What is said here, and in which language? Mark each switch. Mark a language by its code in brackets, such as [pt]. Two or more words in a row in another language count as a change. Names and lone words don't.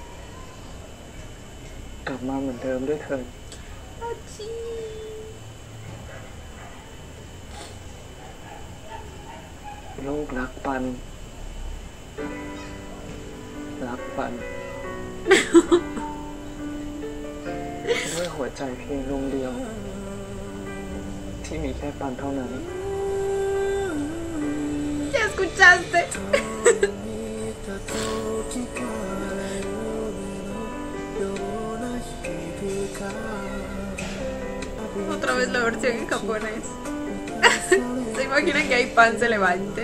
[th] กลับมาเหมือนเดิมด้วยเถิดลูกรักปันรักปันด้วยหัวใจเพียงดวงเดียวที่มีแค่ปันเท่านั้น [es] ¿Ya escuchaste? Otra vez la versión en japonés. ¿Se imaginan que ahí Pan se levante?